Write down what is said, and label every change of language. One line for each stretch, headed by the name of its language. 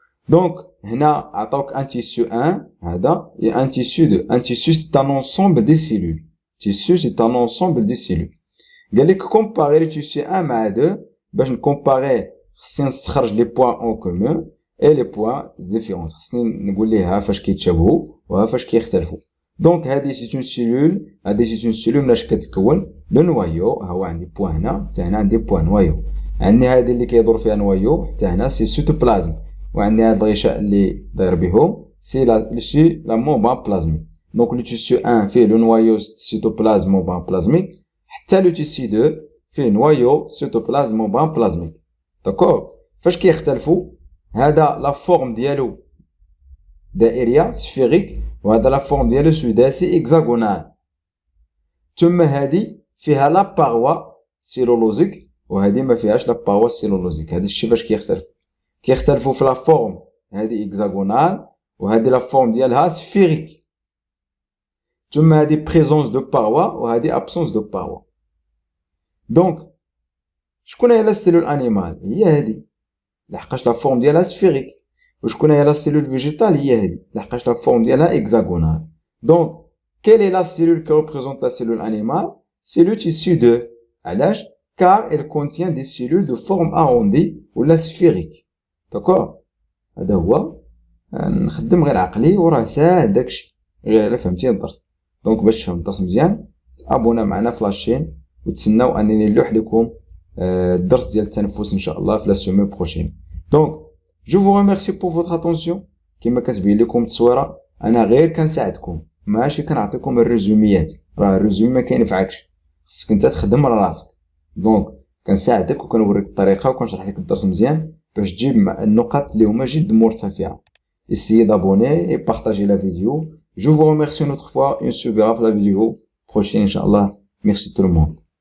Arabic: دونك هنا عطاوك ان تيسو 1 هذا
French: et un tissu 2. Un tissu c'est un ensemble des cellules. Tissu c'est un ensemble des cellules.
Arabic: قال لك كومباري لي تيسو 1 مع 2 باش نكومباري خصني نستخرج لي بوين اون كومون اي لي بوين ديفيرونس. خصني نقول ليه ها فاش كيتشابهوا وها فاش كيختلفوا. دونك هذه سي اون سيلول هذه سي اون سيلول مناش كتكون لو نوايو. ها هو عندي بوين هنا حتى هنا عندي بوين نوايو. عندي هذه اللي كيدور فيها نوايو حتى هنا سي سيتوبلازم. وعندي هذا الغشاء اللي داير بهم
French: c'est la membrane plasmique. Donc le tissu 1 fait le noyau cytoplasme membrane plasmique, حتى le tissu 2 fait noyau cytoplasme membrane plasmique. D'accord?
Arabic: فاش كيختلفوا هذا لا فورم ديالو دائريه سفيريك وهذا لا فورم ديالو سداسي اكزاغونال. ثم هذه فيها لا باروا سيلولوزيك وهذه ما فيهاش لا باروا سيلولوزيك. هذا الشيء فاش كيختلفوا في لا فورم، هذه اكزاغونال وهذه لا فورم ديالها سفيريك. ثم هذه بريزونس دو باروا وهذه ابسونس دو باروا. دونك شكون هي لا سيلول انيمال؟ هي هذه لحقاش لا فورم ديالها سفيريك. وشكون هي لا سيلول فيجيتال؟ هي هذه لحقاش لا فورم ديالها اكزاغونال.
French: دونك quelle est la cellule qui représente la cellule animale? C'est le tissu 2. علاش؟ car elle contient des cellules de forme arrondie ou la sphérique.
Arabic: d'accord؟ هذا هو نخدم غير عقلي وراه ساهل داكشي غير الا فهمتي الدرس. دونك باش تفهم الدرس مزيان تابونا معنا في لاشين وتسناو انني نلوح لكم الدرس ديال التنفس ان شاء الله في لا سيمين بروشين. دونك جو فو ريميرسي بور فوتر اتونسيون. كما كتبين لكم التصويره انا غير كنساعدكم ماشي كنعطيكم الريزوميات، راه الريزومي ما كينفعكش، خصك انت تخدم على راسك. دونك كنساعدك وكنوريك الطريقه وكنشرح لك الدرس مزيان باش تجيب النقاط اللي هما جد مرتفعه.
French: Essayez d'abonner et partager la vidéo. Je vous remercie une autre fois et on se verra pour la vidéo prochaine, Inch'Allah. Merci tout le monde.